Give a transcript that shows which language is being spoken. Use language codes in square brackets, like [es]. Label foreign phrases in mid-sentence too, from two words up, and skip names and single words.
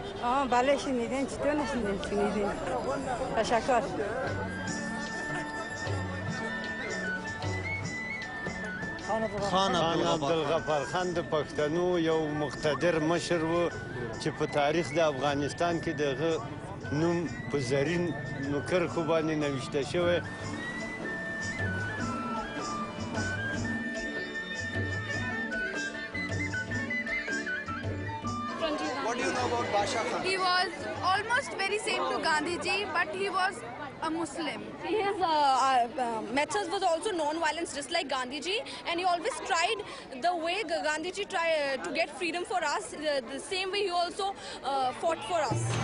[fa] بله شنیدین، چطور نشنیدین؟ شنیدین. تشکر. [ps] خان عبدالغفارخان د پښتنو یو مقتدر مشر و چې په تاریخ د افغانستان کې دغه نوم په زرین نوکر خو باندې نوشته شوی. [en] What do you know about Bacha Khan? He was almost very same to Gandhiji, but he was a Muslim. His methods was also non-violence, just like Gandhiji, and he always tried the way Gandhiji tried to get freedom for us. The same way he also fought for us.